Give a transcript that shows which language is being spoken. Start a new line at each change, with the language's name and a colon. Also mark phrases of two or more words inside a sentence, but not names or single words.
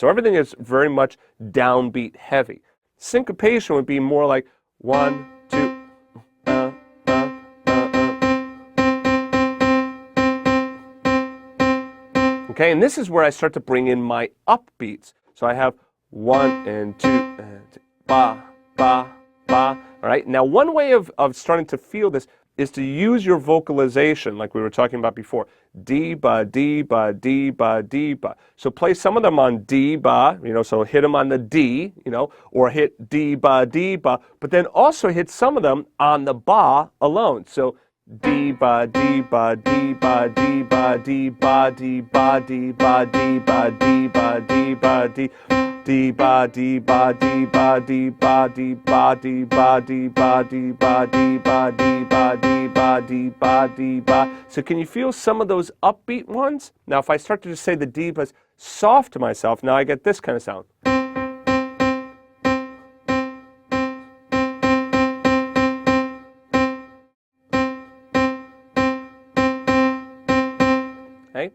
English: So everything is very much downbeat heavy. Syncopation would be more like 1, 2, Okay, and this is where I start to bring in my upbeats. So I have 1 and 2 and ba, ba, ba. All right, now one way of starting to feel this is to use your vocalization like we were talking about before. D, ba, D, ba, D, ba, D, ba. So play some of them on D, ba, so hit them on the D, or hit D, ba, but then also hit some of them on the ba alone. So D, ba, D, ba, D, ba, D, ba, D, ba, D, ba, D, ba, D, ba, D, ba, D, ba, D. D ba D ba D ba D ba D ba D ba D ba D ba D ba D ba D ba D ba D ba. So can you feel some of those upbeat ones? Now if I start to just say the D bas soft to myself, now I get this kind of sound. Okay?